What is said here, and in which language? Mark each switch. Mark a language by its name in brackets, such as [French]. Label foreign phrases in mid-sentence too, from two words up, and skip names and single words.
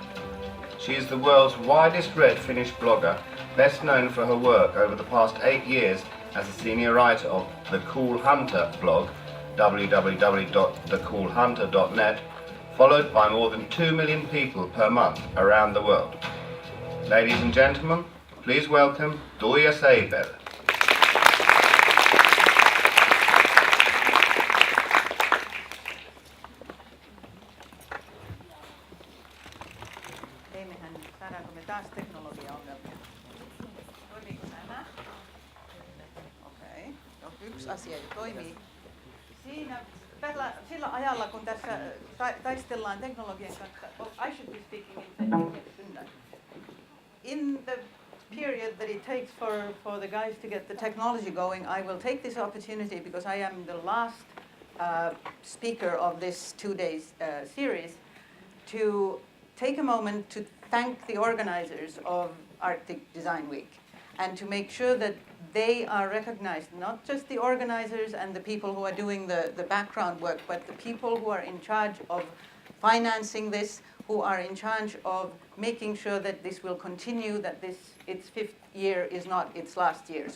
[English] She is the world's widest read Finnish blogger, best known for her work over the past 8 years as a senior writer of The Cool Hunter blog, www.thecoolhunter.net, followed by more than 2 million people per month around the world. Ladies and gentlemen, please welcome Tuija Seipell. [Finnish] Eimehän saadaanko me taas teknologiaongelmia? Toimiiko nämä? Okei. No, yksi asia jo toimii. Sillä ajalla, kun tässä taistellaan teknologian kanssa, [English] I should be speaking in Finnish. In the period that it takes for the guys to get the technology going, I will take this opportunity, because I am the last speaker of this 2-day series, to take a moment to thank the organizers of Arctic Design Week and to make sure that they are recognized, not just the organizers and the people who are doing the background work, but the people who are in charge of financing this, who are in charge of making sure that this will continue, that its 5th year is not its last year.